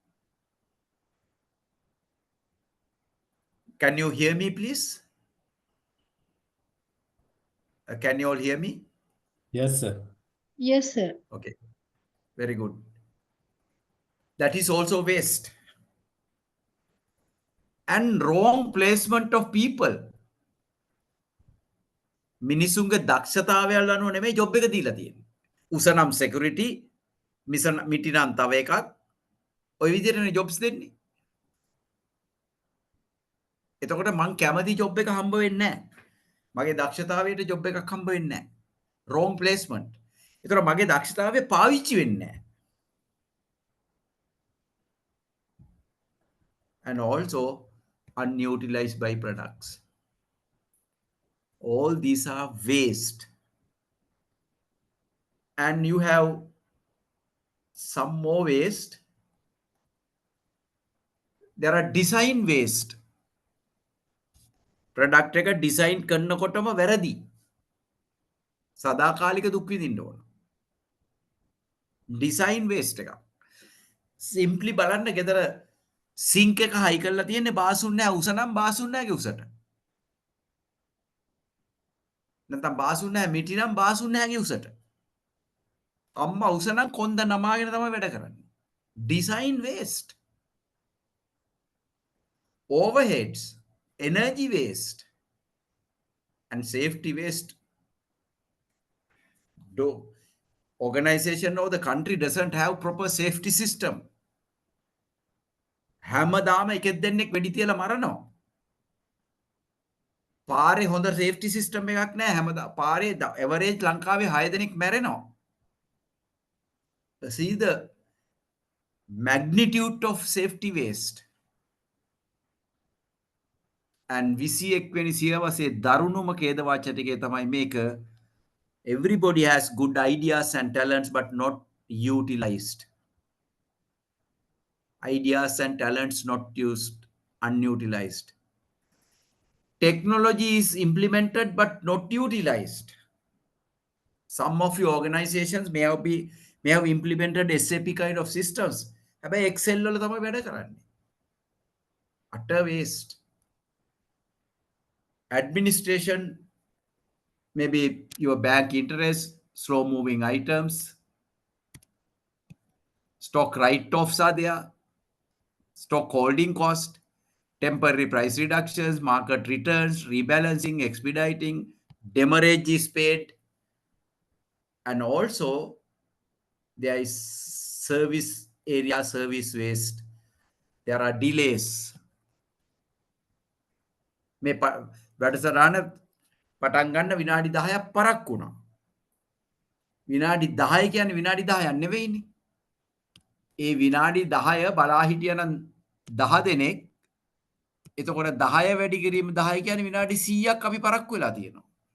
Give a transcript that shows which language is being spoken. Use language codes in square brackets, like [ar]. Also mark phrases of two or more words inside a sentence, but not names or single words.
[en] Can you hear me, please? Can you all hear me? Yes, sir. Yes, sir. Okay, very good. That is also waste. And wrong placement of people. [si] මිනිසුන්ගේ දක්ෂතාවයල් අනුව නෙමෙයි ජොබ් එක දීලා තියෙන්නේ. උසනම් security, මිටිනම් තව එකක්. ඔය විදිහටනේ jobs දෙන්නේ. එතකොට මං කැමති job එක හම්බ වෙන්නේ නැහැ. මගේ දක්ෂතාවයට job එකක් හම්බ වෙන්නේ නැහැ. [en] Wrong placement. [si] එතකොට මගේ දක්ෂතාවය පාවිච්චි වෙන්නේ නැහැ. [en] And also unutilized byproducts. All these are waste. And you have some more waste. There are design waste. [si] Product එක design කරනකොටම වැරදි. සදාකාලික දුක් විඳින්න ඕන. [en] Design waste [si] එක. Simply බලන්න ගෙදර sink එක හයි කරලා තියෙන්නේ බාසුන් නැහැ උස නම් බාසුන් නැහැගේ උසට. නැත්නම් බාසුන් නැහැ මිටි නම් බාසුන් නැහැගේ උසට. අම්මා උස නම් කොන්ද නමාගෙන තමයි වැඩ කරන්නේ. [en] Design waste. Overheads, energy waste, and safety waste. Do organization or the country doesn't have proper safety system. [si] හැමදාම එකෙක් දෙන්නෙක් වෙඩි තියලා මරනවා. පාරේ හොඳ [en] safety system [si] එකක් නැහැ. හැමදා පාරේ average ලංකාවේ 6 දෙනෙක් මැරෙනවා. [en] See the magnitude of safety waste. [si] And විසියෙක්වෙනි සියවසේ දරුණුම ඛේදවාචක ටිකේ තමයි මේක. [en] Everybody has good ideas and talents but not utilized. Ideas and talents not used, unutilized. Technology is implemented but not utilized. Some of your organizations may have implemented SAP kind of systems. [si] හැබැයි Excel වල තමයි වැඩ කරන්නේ. [en] Utter waste. Administration, maybe your bank interest, slow moving items, stock write-offs are there, stock holding cost, temporary price reductions, market returns, rebalancing, expediting, demurrage is paid, and also there is service area service waste. There are delays. [si] මේ වැඩසටහන පටන් ගන්න විනාඩි 10ක් පරක් වුණා. විනාඩි 10 කියන්නේ විනාඩි 10ක් නෙවෙයිනේ. ඒ විනාඩි 10 බලා හිටියනම් 10 දෙනෙක්. එතකොට 10 වැඩි කිරීම 10 කියන්නේ විනාඩි 100ක් අපි පරක්කු වෙලා තියෙනවා.